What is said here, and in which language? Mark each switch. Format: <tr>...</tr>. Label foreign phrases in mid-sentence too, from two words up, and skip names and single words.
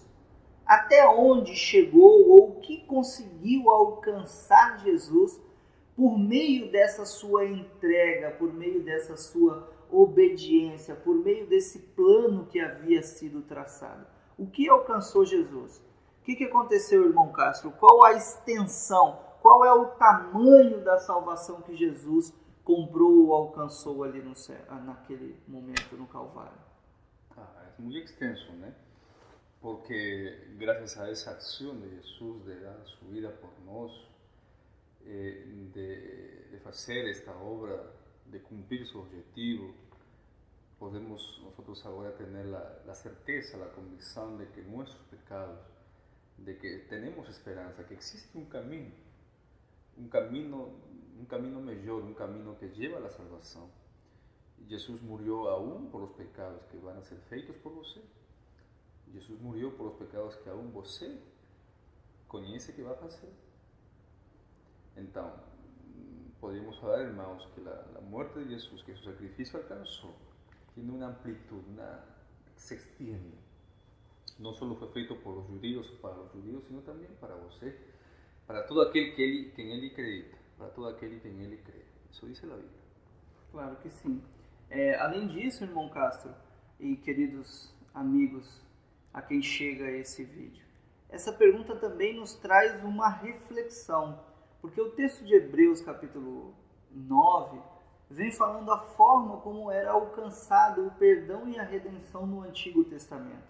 <pt>Até onde chegou ou o que conseguiu alcançar Jesus por meio dessa sua entrega, por meio dessa sua obediência, por meio desse plano que havia sido traçado. O que alcançou Jesus? O que aconteceu, irmão Castro? Qual a extensão? Qual é o tamanho da salvação que Jesus comprou ou alcançou ali no céu, naquele momento no Calvário?</pt> <es>Es muy extenso, ¿no? Porque gracias a esa acción de Jesús de dar su vida por nosotros, de hacer esta obra, de cumplir su objetivo, podemos nosotros ahora tener la certeza, la convicción de que nuestros pecados, de que tenemos esperanza, que existe un camino mejor, un camino que lleva a la salvación. Jesús murió aún por los pecados que van a ser</es> <pt>feitos por você.</pt> <es>Jesús murió por los pecados que aún</es> <pt>você conhece</pt> <es>que va a hacer. Entonces, podemos hablar, hermanos, que la muerte de Jesús, que su sacrificio alcanzó, tiene una amplitud, se extiende. No solo fue feito por los judíos, para los judíos, sino también para você, para todo aquel que en Él acredita, para todo aquel que en Él cree. Eso dice la Biblia.</es> <pt>Claro que sim. Além disso, irmão Castro e queridos amigos a quem chega esse vídeo, essa pergunta também nos traz uma reflexão, porque o texto de Hebreus, capítulo 9, vem falando a forma como era alcançado o perdão e a redenção no Antigo Testamento.</pt>